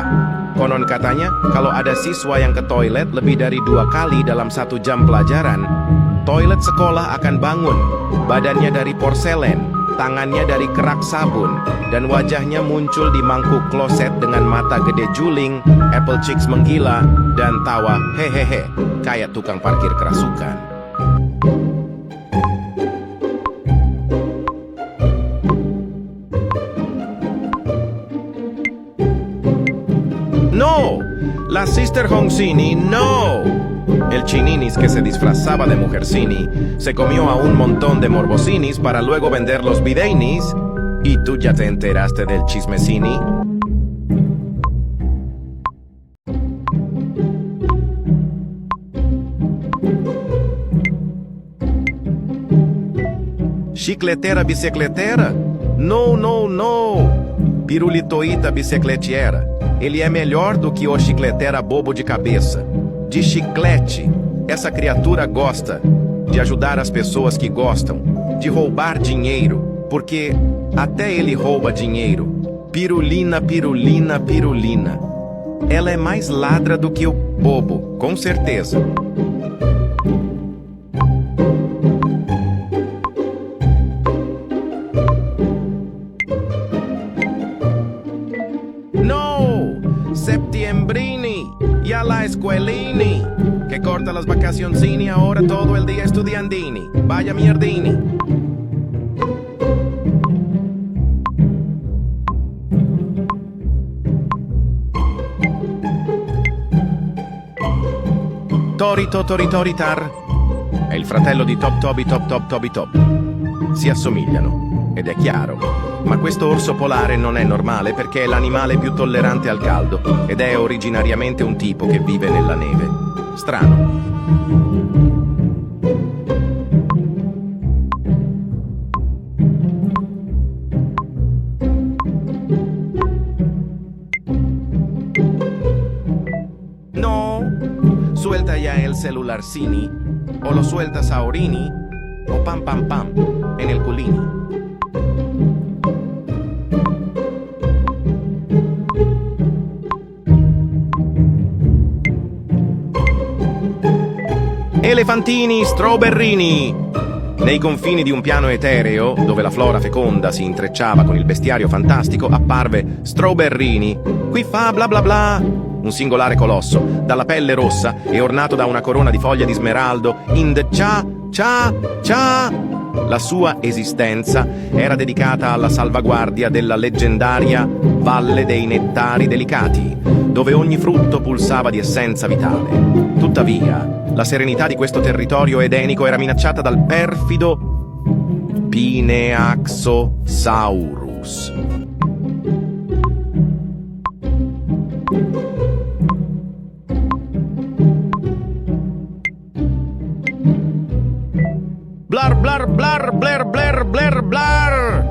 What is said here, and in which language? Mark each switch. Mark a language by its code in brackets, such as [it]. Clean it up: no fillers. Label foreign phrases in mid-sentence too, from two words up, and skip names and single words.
[id] Konon katanya, kalau ada siswa yang ke toilet lebih dari 2 kali dalam 1 jam pelajaran, toilet sekolah akan bangun. Badannya dari porselen, tangannya dari kerak sabun, dan wajahnya muncul di mangkuk kloset dengan mata gede juling, [en] apple cheeks [id] menggila, dan tawa hehehe, kayak tukang parkir kerasukan. [es] No, la sister Hongsini, no. El chininis que se disfrazaba de mujercini se comió a un montón de morbosinis para luego vender los videinis. ¿Y tú ya te enteraste del chismecini? Chicletera bicicletera? No, no, no. Pirulitoíta bicicletiera. [pt] Ele é melhor do que o chicletera bobo de cabeça. De chiclete. Essa criatura gosta de ajudar as pessoas que gostam, de roubar dinheiro, porque até ele rouba dinheiro. Pirulina, pirulina, pirulina. Ela é mais ladra do que o bobo, com certeza. [es] No! Septiembrini! Y a la escuelini! Que corta las vacacioncini, ahora todo el día estudiandini. Vaya mierdini. [it] Torito Toritar è il fratello di Top Toby Top Top Toby Top. Si assomigliano, ed è chiaro. Ma questo orso polare non è normale perché è l'animale più tollerante al caldo ed è originariamente un tipo che vive nella neve. Strano. [es] No, suelta ya el celularcini, o lo sueltas a orini, o pam pam pam, en el culini. [it] Elefantini strawberrini! Nei confini di un piano etereo, dove la flora feconda si intrecciava con il bestiario fantastico, apparve Strawberrini. Qui fa bla bla bla! Un singolare colosso, dalla pelle rossa e ornato da una corona di foglie di smeraldo, [en] in the cha cha cha! [it] La sua esistenza era dedicata alla salvaguardia della leggendaria Valle dei Nettari Delicati, dove ogni frutto pulsava di essenza vitale. Tuttavia, la serenità di questo territorio edenico era minacciata dal perfido Pineaxosaurus. Blar blar blar blar blar blar blar.